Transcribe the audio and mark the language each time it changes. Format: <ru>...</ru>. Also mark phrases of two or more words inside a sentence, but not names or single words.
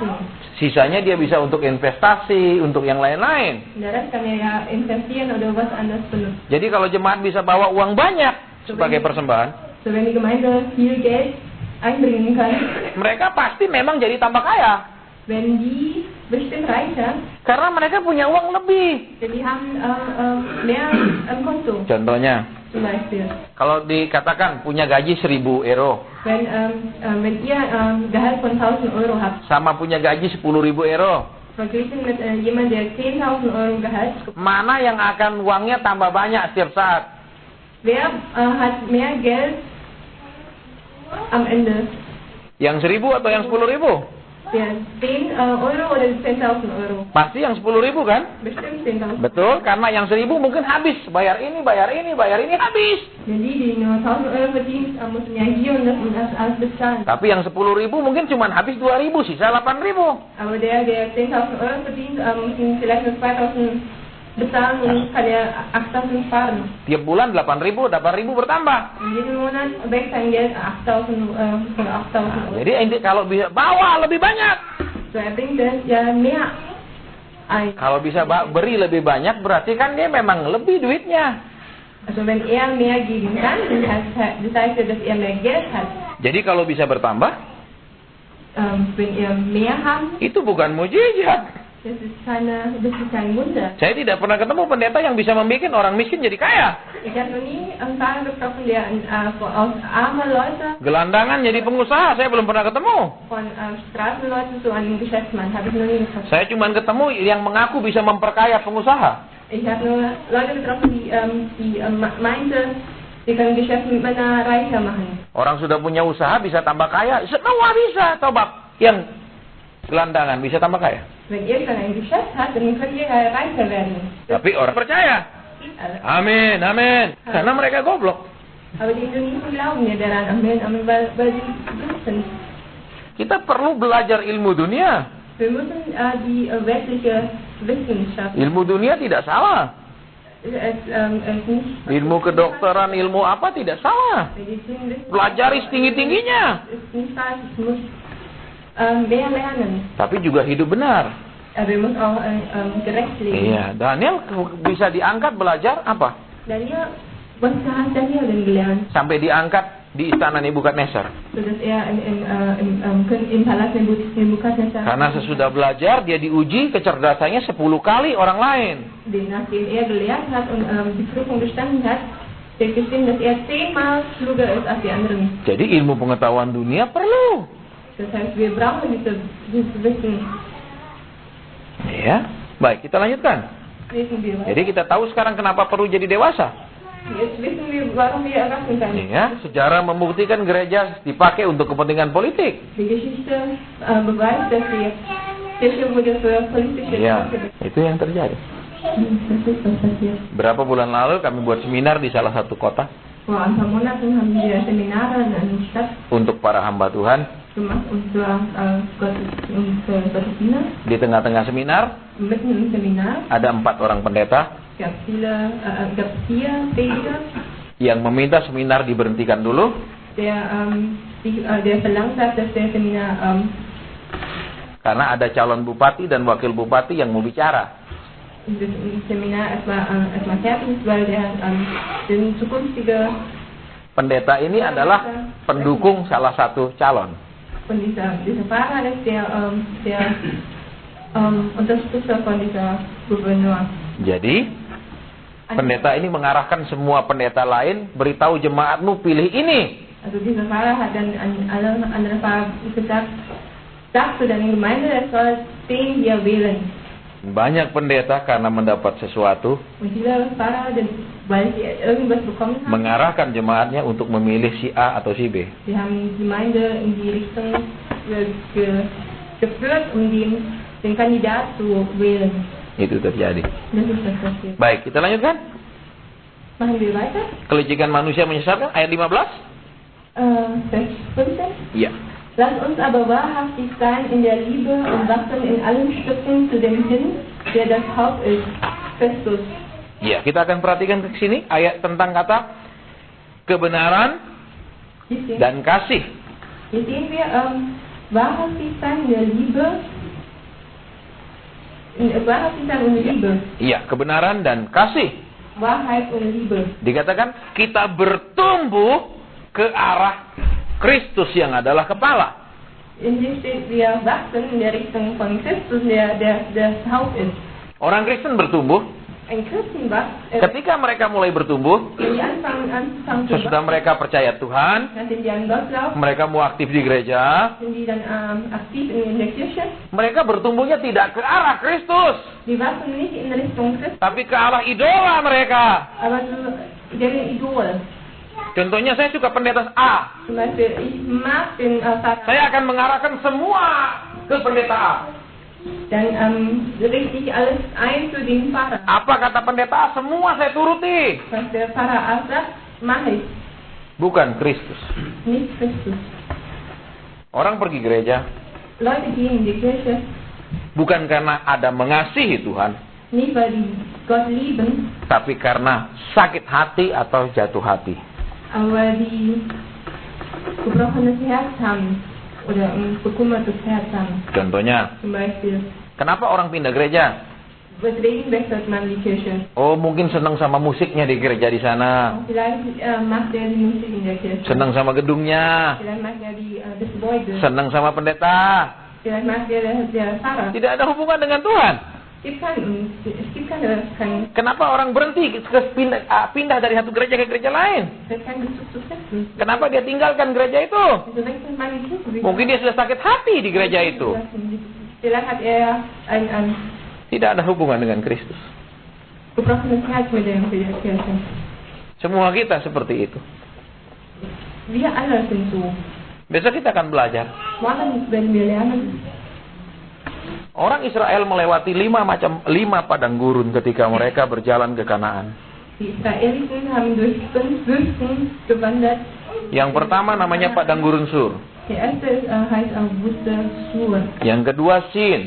<id>Sisanya dia bisa untuk investasi, untuk yang lain-lain.</id> <de>Der Rest kann er ja investieren oder was anderes benutzen.</de> <id>Jadi kalau jemaat bisa bawa uang banyak sebagai persembahan,</id> <de>So wenn die Gemeinde viel Geld einbringen kann,</de> <id>mereka pasti memang jadi tambah kaya.</id> <de>wenn die bestimmt reicher,</de> <id>Karena mereka punya uang lebih.</id> <de>denn die haben mehr am Konto,</de> <id>Contohnya,</id> <de>zum Beispiel.</de> <id>kalau dikatakan punya gaji 1.000 euro,</id> <de>Wenn ihr Gehalt von 1.000 Euro habt,</de> <id>sama punya gaji 10.000 euro,</id> <de>verglichen mit jemand, der 10.000 Euro Gehalt bekommt,</de> <id>mana yang akan uangnya tambah banyak setiap saat?</id> <de>wer hat mehr Geld am Ende?</de> <id>Yang 1.000 atau yang 10.000?</id> <de>Der 10 Euro oder 10.000 Euro?</de> <id>Pasti yang 10.000 kan?</id> <de>Bestimmt 10.000.</de> <id>Betul, karena yang 1.000 mungkin habis. Bayar ini, habis.</id> <de>Wenn die nur 1.000 Euro verdient, müssen ja hier und das alles bezahlen.</de> <id>Tapi yang 10.000 mungkin cuma habis 2.000, sisa 8.000.</id> <de>Aber der 10.000 Euro verdient, müssen vielleicht nur 2.000 bezahlen und kann er 8.000 sparen.</de> <id>Tiap bulan 8.000 bertambah.</id> <de>Und jeden Monat wächst sein Geld 8.000 oder 8.000 Euro.</de> <id>Jadi kalau bisa bawa lebih banyak.</id> <de>So er bringt das ja mehr ein.</de> <id>Kalau bisa beri lebih banyak, berarti kan dia memang lebih duitnya.</id> <de>Also wenn er mehr geben kann, das heißt ja, dass er mehr Geld hat.</de> <id>Jadi kalau bisa bertambah,</id> <de>Wenn er mehr hat,</de> <id>itu bukan mujizat.</id> <de>das ist kein Wunder.</de> <id>Saya tidak pernah ketemu pendeta yang bisa membuat orang miskin jadi kaya.</id> <de>Ich habe noch nie einen Fall getroffen, der aus armen Leuten,</de> <id>Gelandangan jadi pengusaha, saya belum pernah ketemu.</id> <de>von Straßenleuten zu einem Geschäftsmann, habe ich noch nie getroffen.</de> <id>Saya cuma ketemu yang mengaku bisa memperkaya pengusaha.</id> <de>Ich habe nur Leute getroffen, die meinten, sie können Geschäfte mit Männern reicher machen.</de> <id>Orang sudah punya usaha bisa tambah kaya, semua bisa. Coba yang gelandangan bisa tambah kaya.</id> <de>Wenn ihr schon ein Geschäft habt, dann könnt ihr reicher werden.</de> <id>Tapi orang percaya. Amin, amin. Karena mereka goblok.</id> <de>Aber die Indonesier glauben ja daran, Amen, Amen, weil sie wissen.</de> <id>Kita perlu belajar ilmu dunia.</id> <de>Wir müssen die weltliche Wissenschaft,</de> <id>Ilmu dunia tidak salah.</id> <de>es nicht</de> <id>Ilmu kedokteran, ilmu apa tidak salah.</id> <de>Medizinwissen,</de> <id>Pelajari setinggi-tingginya.</id> <de>ist nicht falsch, es muss mehr lernen.</de> <id>Tapi juga hidup benar.</id> <de>Aber wir müssen auch gerecht leben.</de> <id>Iya, Daniel bisa diangkat belajar apa?</id> <de>Daniel, was hat Daniel denn gelernt?</de> <id>Sampai diangkat di istana Nebukadnezar.</id> <de>Sodass er im Palast Nebukadnezar,</de> <id>Karena sesudah belajar, dia diuji kecerdasannya 10 kali orang lain.</id> <de>nachdem er gelehrt hat und die Prüfung bestanden hat, steht bestimmt, dass er 10-mal kluger ist als die anderen.</de> <id>Jadi ilmu pengetahuan dunia perlu.</id> <de>Das heißt, wir brauchen dieses Wissen.</de> <id>Ya, baik, kita lanjutkan.</id> <de>Wissen wir.</de> <id>Jadi kita tahu sekarang kenapa perlu jadi dewasa.</id> <de>Jetzt wissen wir, warum wir erwachsen sind.</de> <id>Ya, sejarah membuktikan gereja dipakai untuk kepentingan politik.</id> <de>Die Geschichte beweist, dass die Kirche wurde für politische</de> <id>Iya,</id> <de>Zwecke.</de> <id>itu yang terjadi.</id> <de>Das ist was passiert.</de> <id>Berapa bulan lalu kami buat seminar di salah satu kota</id> <de>Vor ein paar Monaten haben wir Seminare in einer Stadt</de> <id>untuk para hamba Tuhan.</id> <de>gemacht und für Gottesdiener.</de> <id>Di tengah-tengah seminar</id> <de>Mitten im Seminar</de> <id>ada 4 orang pendeta</id> <de>gab es 4 Prediger,</de> <id>yang meminta seminar diberhentikan dulu</id> <de>der verlangt hat, dass der Seminar</de> <id>karena ada calon bupati dan wakil bupati yang mau bicara.</id> <de>das Seminar erstmal fertig ist, weil der zukünftige</de> <id>Pendeta ini adalah pendukung salah satu calon.</id> <de>und dieser Pfarrer ist der Unterstützer von dieser Gouverneur.</de> <id>Jadi pendeta ini mengarahkan semua pendeta lain, beritahu jemaatmu pilih ini.</id> <de>Also dieser Pfarrer hat dann an alle anderen Pfarrer gesagt, sagte dann in Gemeinde, er soll 10 hier wählen.</de> <id>Banyak pendeta karena mendapat sesuatu</id> <de>Und dieser Pfarrer, weil sie irgendwas bekommen haben,</de> <id>mengarahkan jemaatnya untuk memilih si A atau si B.</id> <de>sie haben die Gemeinde in die Richtung geführt, um den Kandidat zu wählen.</de> <id>Itu terjadi.</id> <de>Das ist das passiert.</de> <id>Baik, kita lanjutkan.</id> <de>Machen wir weiter.</de> <id>Kelicikan manusia menyesatkan, ayat 15.</id> <de>Vers 15.</de> <id>Iya.</id> <de>Lass uns aber wahrhaftig sein in der Liebe und wachsen in allen Stücken zu dem hin, der das Haupt ist, Christus.</de> <id>Ya, kita akan perhatikan ke sini ayat tentang kata kebenaran dan kasih.</id> <de>Hier sehen wir wahrhaftig sein in der Liebe, wahrhaftig sein und Liebe.</de> <id>Iya, kebenaran dan kasih.</id> <de>Wahrheit und Liebe.</de> <id>Dikatakan kita bertumbuh ke arah Kristus yang adalah kepala.</id> <de>In dem steht, wir wachsen in der Richtung von Christus, der das Haupt ist.</de> <id>Orang Kristen bertumbuh</id> <de>Ein Christen wächst,</de> <id>ketika mereka mulai bertumbuh,</id> <de>wenn die anfangen zu</de> <id>sesudah</id> <de>wachsen,</de> <id>mereka percaya Tuhan,</id> <de>nachdem die an Gott glauben,</de> <id>mereka mau aktif di gereja,</id> <de>sind die dann aktiv in der Kirche.</de> <id>mereka bertumbuhnya tidak ke arah Kristus,</id> <de>Die wachsen nicht in Richtung Christus,</de> <id>tapi ke arah idola mereka.</id> <de>aber zu deren Idol.</de> <id>Contohnya saya suka pendeta A.</id> <de>Zum Beispiel, ich mag den Pfarrer.</de> <id>Saya akan mengarahkan semua ke pendeta A.</id> <de>Dann richte ich alles ein zu dem Pfarrer.</de> <id>Apa kata pendeta A? Semua saya turuti.</id> <de>Was der Pfarrer A sagt, mache ich.</de> <id>Bukan Kristus.</id> <de>Nicht Christus.</de> <id>Orang pergi gereja</id> <de>Leute gehen in die Kirche,</de> <id>bukan karena ada mengasihi Tuhan,</id> <de>nicht weil die Gott lieben,</de> <id>tapi karena sakit hati atau jatuh hati.</id> <de>aber weil die gebrochenes Herz haben oder ein bekümmertes Herz haben.</de> <id>Contohnya,</id> <de>Zum Beispiel,</de> <id>kenapa orang pindah gereja?</id> <de>weswegen wechselt man die Kirche?</de> <id>Oh, mungkin senang sama musiknya di gereja di sana.</id> <de>Vielleicht macht er die Musik in der Kirche.</de> <id>Senang sama gedungnya.</id> <de>Vielleicht macht er das Gebäude.</de> <id>Senang sama pendeta.</id> <de>Vielleicht macht er der Pfarrer.</de> <id>Tidak ada hubungan dengan Tuhan.</id> <de>Es gibt keine</de> <id>Kenapa orang berhenti pindah dari satu gereja ke gereja lain?</id> <de>Bezug zu Christus.</de> <id>Kenapa dia tinggalkan gereja itu?</id> <de>Wieso wechselt man die Kirche?</de> <id>Mungkin dia sudah sakit hati di gereja itu.</id> <de>Vielleicht hat er ein</de> <id>Tidak ada hubungan dengan Kristus.</id> <de>gebrochenes Herz mit der Kirche.</de> <id>Semua kita seperti itu.</id> <de>Wir alle sind so.</de> <id>Besok kita akan belajar.</id> <de>Morgen werden wir lernen.</de> <id>Orang Israel melewati 5 padang gurun ketika mereka berjalan ke Kanaan.</id> <de>Die Israeliten haben durch 5 Wüsten gewandert.</de> <id>Yang pertama namanya padang gurun Sur.</id> <de>Der erste heißt Wüste Sur.</de> <id>Yang kedua Sin.</id>